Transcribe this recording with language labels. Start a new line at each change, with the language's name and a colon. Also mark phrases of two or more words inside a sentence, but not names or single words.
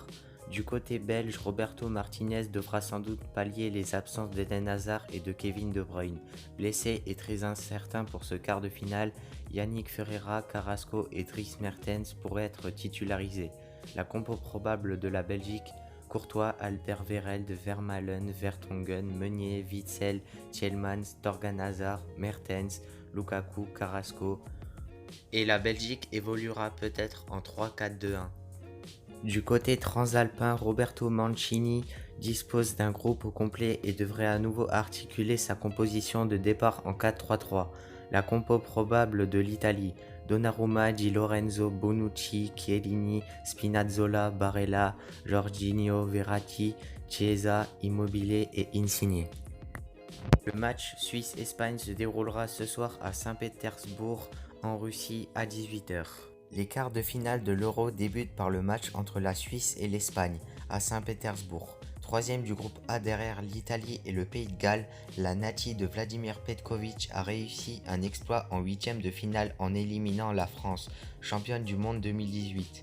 French: Du côté belge, Roberto Martinez devra sans doute pallier les absences d'Eden Hazard et de Kevin De Bruyne. Blessé et très incertain pour ce quart de finale, Yannick Ferreira, Carrasco et Dries Mertens pourraient être titularisés. La compo probable de la Belgique: Courtois, Alderweireld, Vermaelen, Vertonghen, Meunier, Witsel, Tielemans, Thorgan Hazard, Mertens, Lukaku, Carrasco. Et la Belgique évoluera peut-être en 3-4-2-1. Du côté transalpin, Roberto Mancini dispose d'un groupe au complet et devrait à nouveau articuler sa composition de départ en 4-3-3. La compo probable de l'Italie: Donnarumma, Di Lorenzo, Bonucci, Chiellini, Spinazzola, Barella, Jorginho, Verratti, Chiesa, Immobile et Insigne. Le match Suisse-Espagne se déroulera ce soir à Saint-Pétersbourg en Russie à 18 h. Les quarts de finale de l'Euro débutent par le match entre la Suisse et l'Espagne à Saint-Pétersbourg. Troisième du groupe A derrière l'Italie et le Pays de Galles, la Nati de Vladimir Petkovic a réussi un exploit en huitième de finale en éliminant la France, championne du monde 2018.